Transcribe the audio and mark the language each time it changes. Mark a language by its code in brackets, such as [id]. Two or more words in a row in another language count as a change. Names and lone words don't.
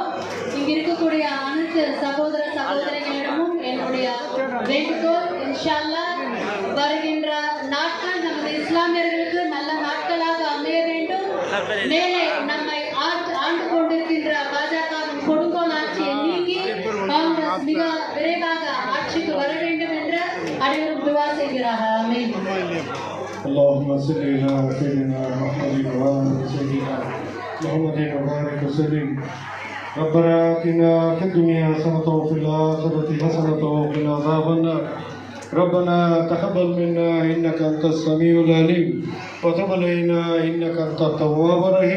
[ta] இங்கு இருக்கக்கூடிய அனைத்து சகோதர சகோதரிகளிடமும் என்னுடைய வேண்டுகோள், [ar] إن شاء الله [ta] வருகின்ற நாட்கள் நமது இஸ்லாமியர்களுக்கு நல்ல நாட்களாக அமைய வேண்டும். மேலே நம்மை ஆண்டு கொண்டிருக்கின்ற பாஜகவின் கொடுங்கோல் ஆட்சியை நீக்கி காங்கிரஸ் மிக விரைவாக ஆட்சிக்கு வர வேண்டும் என்று அனைவரும் துவா செய்கிறார்கள். ஆமீன். [ar] اللهم صل على سيدنا محمد وعلى سيدنا محمد وبارك وسلم. ربنا آتنا في الدنيا حسنة وفي الآخرة حسنة وقنا عذاب النار. ربنا تقبل منا إنك أنت السميع العليم وتب علينا إنك أنت التواب الرحيم.